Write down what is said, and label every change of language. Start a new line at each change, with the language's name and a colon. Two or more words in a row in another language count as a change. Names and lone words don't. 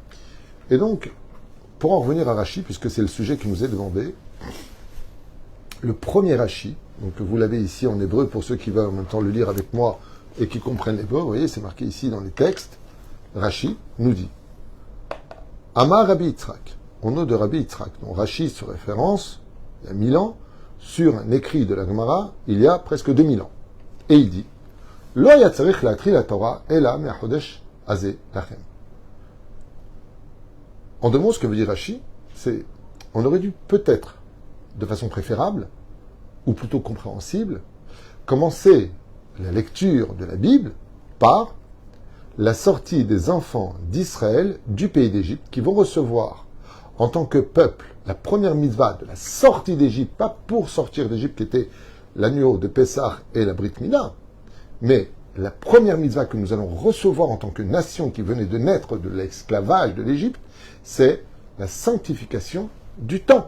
French: Et donc, pour en revenir à Rashi, puisque c'est le sujet qui nous est demandé, le premier Rashi, donc vous l'avez ici en hébreu pour ceux qui veulent en même temps le lire avec moi et qui comprennent l'hébreu, vous voyez, c'est marqué ici dans les textes, Rashi nous dit
Hebrew: אמר רבי יצחק,
French: au nom de Rabbi Yitzhak, donc Rashi se référence, il y a 1000 ans, sur un écrit de la Gemara, il y a presque 2000 ans. Et il dit
Hebrew: לא צריך להתחיל התורה אלא מהחודש הזה לכם.
French: En deux mots, ce que veut dire Rashi, c'est on aurait dû peut-être, de façon préférable, ou plutôt compréhensible, commencer la lecture de la Bible par la sortie des enfants d'Israël du pays d'Égypte qui vont recevoir en tant que peuple la première mitzvah de la sortie d'Égypte, pas pour sortir d'Égypte qui était l'agneau de Pessah et la Brit Mila, mais la première mitzvah que nous allons recevoir en tant que nation qui venait de naître de l'esclavage de l'Égypte, c'est la sanctification du temps.